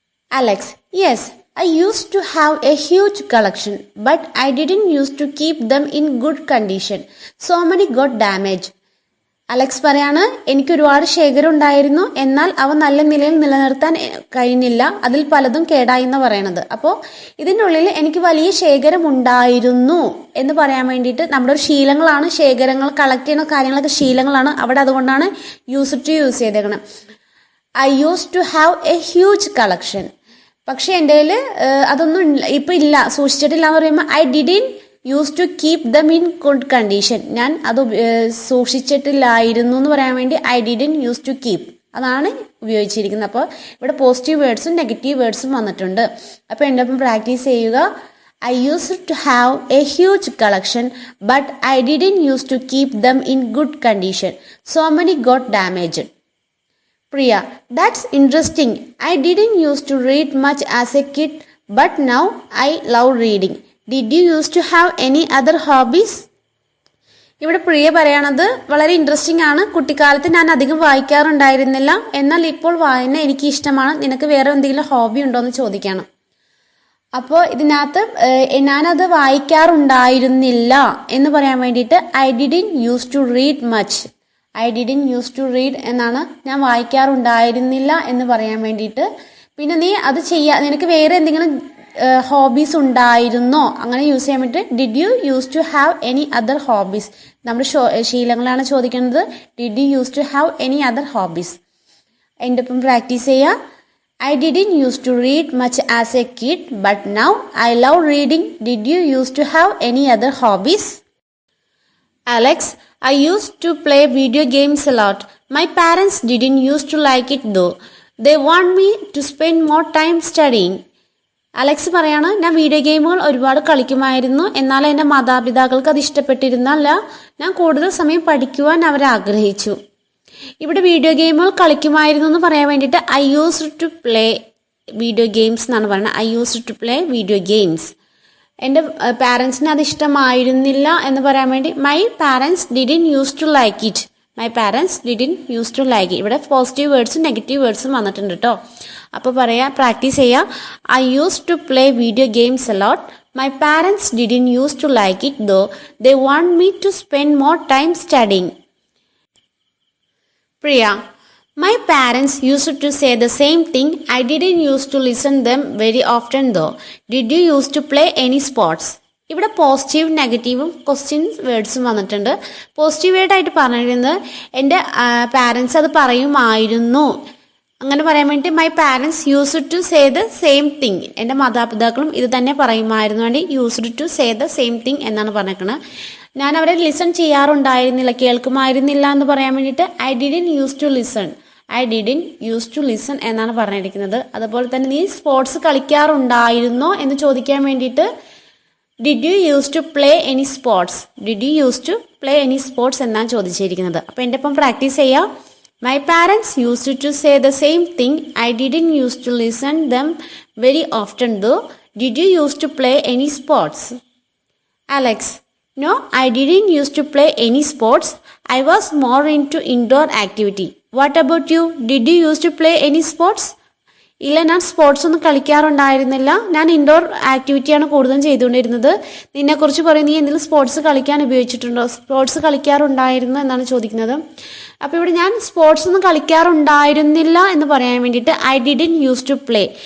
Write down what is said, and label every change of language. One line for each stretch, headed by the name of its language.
English: Alex: yes, I used to have a huge collection, but I didn't used to keep them in good condition. So many got damaged.
Malayalam: Alex പറയാണ്, എനിക്ക് ഒരുപാട് ശേഖരം ഉണ്ടായിരുന്നു, എന്നാൽ അവ നല്ല നിലയിൽ നിലനിർത്താൻ കഴിഞ്ഞില്ല, അതിൽ പലതും കേടായി എന്ന് പറയണത്. അപ്പോൾ ഇതിൻ്റെ ഉള്ളിൽ എനിക്ക് വലിയ ശേഖരം ഉണ്ടായിരുന്നു എന്ന് പറയാൻ വേണ്ടിയിട്ട് നമ്മുടെ ഒരു ശീലങ്ങളാണ്, ശേഖരങ്ങൾ കളക്ട് ചെയ്യുന്ന കാര്യങ്ങളൊക്കെ ശീലങ്ങളാണ്. അവിടെ അതുകൊണ്ടാണ് യൂസ് ടു യൂസ് ചെയ്തേക്കണം.
English: I use to have a huge collection.
Malayalam: പക്ഷെ എൻ്റെ കയ്യിൽ അതൊന്നും ഇപ്പം ഇല്ല, സൂക്ഷിച്ചിട്ടില്ല എന്ന് പറയുമ്പോൾ
English: I didn't use to keep them in good condition.
Malayalam: ഞാൻ അത് സൂക്ഷിച്ചിട്ടില്ലായിരുന്നു എന്ന് പറയാൻ വേണ്ടി
English: I didn't use to keep
Malayalam: അതാണ് ഉപയോഗിച്ചിരിക്കുന്നത്. അപ്പോൾ ഇവിടെ പോസിറ്റീവ് വേർഡ്സും നെഗറ്റീവ് വേർഡ്സും വന്നിട്ടുണ്ട്. അപ്പോൾ എൻ്റെ ഒപ്പം പ്രാക്ടീസ് ചെയ്യുക.
English: I used to have a huge collection, but I didn't used to keep them in good condition. So many got damaged. Priya, that's interesting. I didn't used to read much as a kid, but now I love reading. Did you used to have any other hobbies?
Malayalam: ഇവിടെ പ്രിയ പറയണത് വളരെ interesting ആണ്. കുട്ടിക്കാലത്ത് ഞാൻ അധികം വായിക്കാറുണ്ടായിരുന്നില്ല, എന്നാൽ ഇപ്പോൾ വായന എനിക്ക് ഇഷ്ടമാണ്. നിനക്ക് വേറെ എന്തെങ്കിലും ഹോബി ഉണ്ടോ എന്ന് ചോദിക്കണം. അപ്പോൾ ഇതിനകത്ത് ഞാനത് വായിക്കാറുണ്ടായിരുന്നില്ല എന്ന് പറയാൻ വേണ്ടിയിട്ട്
English: I didn't use to read much. I didn't use to read
Malayalam: എന്നാണ് ഞാൻ വായിക്കാറുണ്ടായിരുന്നില്ല എന്ന് പറയാൻ വേണ്ടിയിട്ട്. പിന്നെ നീ അത് നിനക്ക് വേറെ എന്തെങ്കിലും ഹോബീസ് ഉണ്ടായിരുന്നോ അങ്ങനെ യൂസ് ചെയ്യാൻ വേണ്ടിയിട്ട്
English: Did you use to have any other hobbies.
Malayalam: നമ്മുടെ ശീലങ്ങളാണ് ചോദിക്കുന്നത്.
English: Did you use to have any other hobbies.
Malayalam: എൻ്റെ ഒപ്പം പ്രാക്ടീസ് ചെയ്യുക.
English: I didn't used to read much as a kid, but now I love reading. Did you used to have any other hobbies? Alex, I used to play video games a lot. My parents didn't used to like it though. They want me to spend more time studying.
Malayalam: Alex പറയാണ്, ഞാൻ video ഗെയിമുകൾ ഒരുപാട് കളിക്കുമായിരുന്നു, എന്നാൽ എൻ്റെ മാതാപിതാക്കൾക്ക് അത് ഇഷ്ടപ്പെട്ടിരുന്നല്ല. ഞാൻ കൂടുതൽ സമയം പഠിക്കുവാൻ അവർ ആഗ്രഹിച്ചു. ഇവിടെ വീഡിയോ ഗെയിമുകൾ കളിക്കുമായിരുന്നു എന്ന് പറയാൻ വേണ്ടിയിട്ട്
English: I used to play video games
Malayalam: എന്നാണ് പറയുന്നത്.
English: I used to play video games.
Malayalam: എൻ്റെ പാരൻസിന് അത് ഇഷ്ടമായിരുന്നില്ല എന്ന് പറയാൻ വേണ്ടി
English: My parents didn't use to like it. My parents didn't use to like it.
Malayalam: ഇവിടെ പോസിറ്റീവ് വേർഡ്സും നെഗറ്റീവ് വേർഡ്സും വന്നിട്ടുണ്ട് കേട്ടോ. അപ്പോൾ പ്രാക്ടീസ് ചെയ്യാം.
English: I use to play video games a lot. My parents didn't use to like it though they want me to spend more time studying. Priya, my parents used to say the same thing. I didn't used to listen them very often though. Did you used to play any sports?
Malayalam: ഇവിടെ positive നെഗറ്റീവും questions വേർഡ്സും വന്നിട്ടുണ്ട്. Positive വേർഡായിട്ട് പറഞ്ഞിരുന്നത് എൻ്റെ parents അത് പറയുമായിരുന്നു. അങ്ങനെ പറയാൻ വേണ്ടി
English: My parents used to say the same thing.
Malayalam: എൻ്റെ മാതാപിതാക്കളും ഇത് തന്നെ പറയുമായിരുന്നു വേണ്ടി
English: used to say the same thing
Malayalam: എന്നാണ് പറഞ്ഞേക്കുന്നത്. ഞാൻ അവരെ ലിസൺ ചെയ്യാറുണ്ടായിരുന്നില്ല, കേൾക്കുമായിരുന്നില്ല എന്ന് പറയാൻ വേണ്ടിയിട്ട്
English: I didn't use to listen. I didn't use to listen
Malayalam: എന്നാണ് പറഞ്ഞിരിക്കുന്നത്. അതുപോലെ തന്നെ നീ സ്പോർട്സ് കളിക്കാറുണ്ടായിരുന്നോ എന്ന് ചോദിക്കാൻ വേണ്ടിയിട്ട്
English: Did you use to play any sports. Did you use to play any sports
Malayalam: എന്നാണ് ചോദിച്ചിരിക്കുന്നത്. അപ്പോൾ എൻ്റെ ഒപ്പം പ്രാക്ടീസ് ചെയ്യാം.
English: My parents used to say the same thing. I didn't use to listen them very often though. Did you use to play any sports? Alex, no, I didn't used to play any sports. I was more into indoor activity. What about you? Did you used to play any sports?
Malayalam: ഇല്ല, ഞാൻ sports ഒന്നും കളിക്കാറുണ്ടായിരുന്നില്ല. ഞാൻ indoor ആക്ടിവിറ്റിയാണ് കൂടുതലും ചെയ്തുകൊണ്ടിരുന്നത്. നിന്നെക്കുറിച്ച് പറയും, നീ എന്തെങ്കിലും സ്പോർട്സ് കളിക്കാൻ ഉപയോഗിച്ചിട്ടുണ്ടോ? സ്പോർട്സ് കളിക്കാറുണ്ടായിരുന്നു എന്നാണ് ചോദിക്കുന്നത്. അപ്പോൾ ഇവിടെ ഞാൻ സ്പോർട്സ് ഒന്നും കളിക്കാറുണ്ടായിരുന്നില്ല എന്ന് പറയാൻ വേണ്ടിയിട്ട്
English: I didn't use to play.